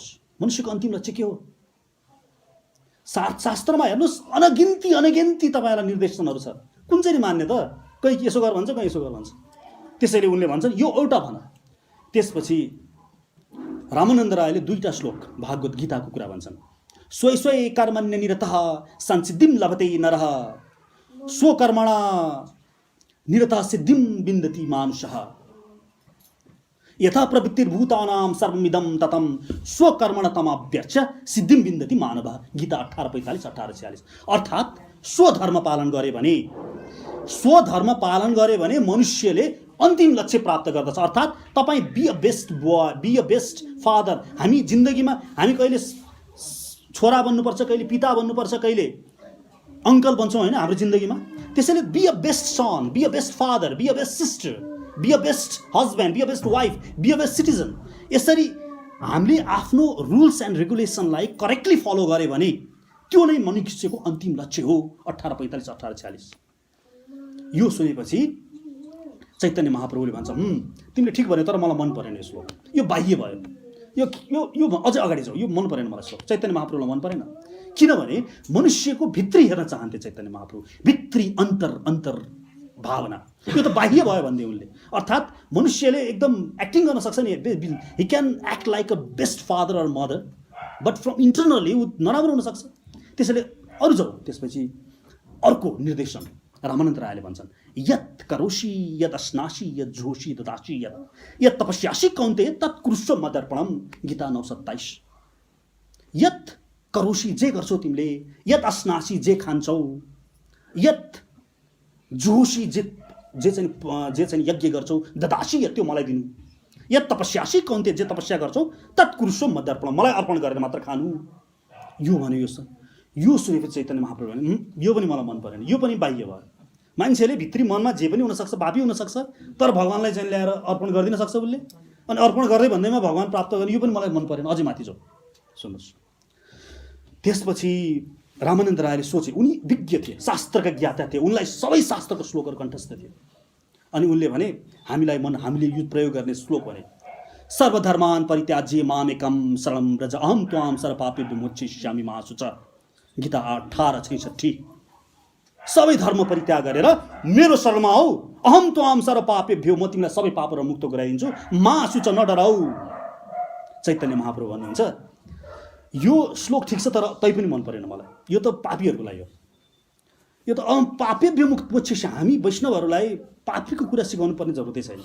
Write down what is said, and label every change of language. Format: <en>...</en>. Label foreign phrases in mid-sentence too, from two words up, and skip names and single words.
<ne>मनुष्यको अन्तिम लक्ष्य के हो? शास्त्रमा हेर्नुहोस्, अनगिन्ती तपाईँलाई निर्देशनहरू छ। कुन चाहिँ मान्ने त? कहीँ यसो गर भन्छ, कहीँ यसो गर भन्छ। त्यसैले उनले भन्छन् यो एउटा भन। त्यसपछि रामानन्द रायले 2टा श्लोक भागवत गीताको कुरा भन्छन्।</ne> <sa>स्वै कर्मण्य निरतः संसिद्धिं लभते नरः स्वकर्मणा निरतः सिद्धिं विन्दति मानुषः यथा प्रवृत्तिर्भूतानां सर्वमिदं ततं स्वकर्मण तमाभ्यर्च्य सिद्धिं विन्दति मानवः।</sa> <ne>गीता 18:45, 18:46। अर्थात् स्वधर्म पालन गरे भने मनुष्यले अन्तिम लक्ष्य प्राप्त गर्दछ। अर्थात् तपाईँ</ne> <en>be a best boy, be a best father.</en> <ne>हामी जिन्दगीमा हामी कहिले छोरा बन्नुपर्छ, कहिले पिता बन्नुपर्छ, कहिले अङ्कल बन्छौँ होइन हाम्रो जिन्दगीमा।</ne> <en>त्यसैले be a best son, be a best father, be a best sister, be a best husband, be a best wife, be a best citizen.</en> <ne>यसरी हामीले आफ्नो</ne> <en>rules and regulationलाई correctly follow</en> <ne>गरे भने त्यो नै मनुष्यको अन्तिम लक्ष्य हो। 18:45 18:46 यो सुनेपछि चैतन्य महाप्रभुले भन्छ तिमीले ठिक भन्यो, तर मलाई मन परेन यो श्लोक, यो बाह्य भयो, यो यो यो अझै अगाडि जाऊ, यो मन परेन मलाई श्लोक। चैतन्य महाप्रभुलाई मन परेन, किनभने मनुष्यको भित्री हेर्न चाहन्थे चैतन्य महाप्रभु, भित्री अन्तर भावना। यो त बाह्य भयो भन्दै उनले, अर्थात् मनुष्यले एकदम एक्टिङ गर्न सक्छ नि,</ne> <en>he can act like a best father or mother, but from internally</en> <ne>ऊ नराम्रो हुनसक्छ। त्यसैले अरू जाउँ। त्यसपछि अर्को निर्देशन रामानन्द रायले भन्छन्,</ne> <sa>यत् करोषि यत् अस्नासि यत् झोषि ददासि यत् तपस्यासि कौन्ते तत् कुरुष्व मदर्पणम।</sa> <ne>गीता 9:27।</ne> <sa>यत् करोषि</sa> <ne>जे गर्छौ तिमीले,</ne> <sa>यत् अस्नासि</sa> <ne>जे खान्छौ,</ne> <sa>यत् झोषि</sa> <ne>जे चाहिँ यज्ञ गर्छौ, ददासि त्यो मलाई दिनु,</ne> <sa>यत् तपस्यासि कौन्ते</sa> <ne>जे तपस्या गर्छौ</ne> <sa>तत् कुरुष्व मदर्पणम,</sa> <ne>मलाई अर्पण गरेर मात्र खानु। यो भन्यो। यो सुनेपछि चैतन्य महाप्रभु भने यो पनि मलाई मन परेन, यो पनि बाह्य भयो। मान्छेले भित्री मनमा जे पनि हुनसक्छ, पापी हुनसक्छ, तर भगवान्लाई चाहिँ ल्याएर अर्पण गरिदिन सक्छ उसले, अनि अर्पण गर्दै भन्दैमा भगवान् प्राप्त गर्ने, यो पनि मलाई मन परेन। अझै माथि जाऊ, सुन्नुहोस्। त्यसपछि रामानन्द रायले सोचे, उनी विज्ञ थिए, शास्त्रका ज्ञाता थिए, उनलाई सबै शास्त्रको श्लोकहरू कण्ठस्थ थिए। अनि उनले भने हामीले यो प्रयोग गर्ने श्लोक भने,</ne> <sa>सर्वधर्मान् परित्याज्य मामेकं शरणं व्रज अहं त्वां सर्वपापेभ्यो मोक्षयिष्यामि मा शुच।</sa> <ne>गीता 18:66। सबै धर्म परित्याग गरेर मेरो शरणमा आऊ,</ne> <sa>अहम त्वाम सर्वपापेभ्यो,</sa> <ne>म तिमीलाई सबै पापबाट मुक्त गराइदिन्छु,</ne> <sa>मा शुच,</sa> <ne>नडराऊ। चैतन्य महाप्रभु भन्नुहुन्छ यो श्लोक ठिक छ, तर तै पनि मन परेन मलाई, यो त पापीहरूको लागि हो, यो त</ne> <sa>पापेभ्यो मोक्ष।</sa> <ne>हामी वैष्णवहरूलाई पापीको कुरा सिकाउनु पर्ने जरुरतै छैन।</ne>